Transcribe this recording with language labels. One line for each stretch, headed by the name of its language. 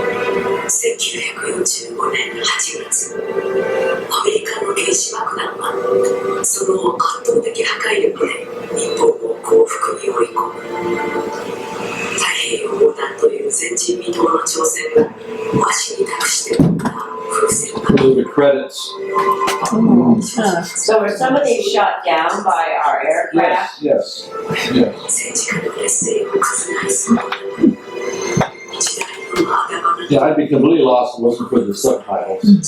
Japanese: 1945年8月、アメリカの原子爆弾はその圧倒的破壊力で日本を降伏に追い込む。太平洋横断という前人未到の挑戦を和紙に託しておった風船爆弾。
English: Those are the credits. So were some of these shot down by our aircraft? Yes, yes.
Japanese: 戦時下の劣勢を覆すもの。時代のあだ花。
English: Yeah, I'd be completely lost if it wasn't for the subtitles.